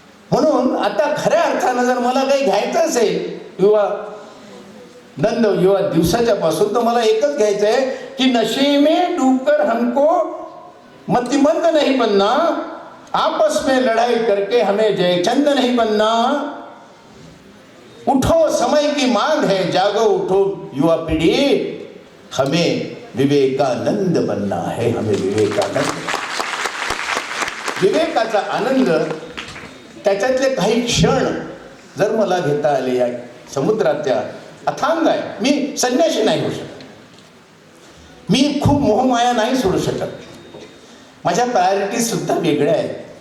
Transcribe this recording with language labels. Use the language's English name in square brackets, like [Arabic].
[Marathi] म्हणून आता खऱ्या अर्थानं जर मला काही घ्यायचं असेल युवा नंद, युवा दिवसाच्या पासून, तर मला एकच घ्यायचं आहे की [Hindi] नशे में डूबकर हमको मतिमंद नहीं बनना, आपस में लड़ाई करके हमें जयचंद नहीं बनना. उठो समय की मांग है, जागो उठो युवा पीढ़ी, हमें विवेकानंद बनना है. हमें विवेकानंद, [Marathi] विवेकाचा आनंद, त्याच्यातले काही क्षण जर मला घेता आले या समुद्राच्या अथांग आहे. मी संन्याशी नाही होऊ शकत, मी खूप मोहमाया नाही सोडू शकत, माझ्या प्रायोरिटीज सुद्धा वेगळ्या आहेत.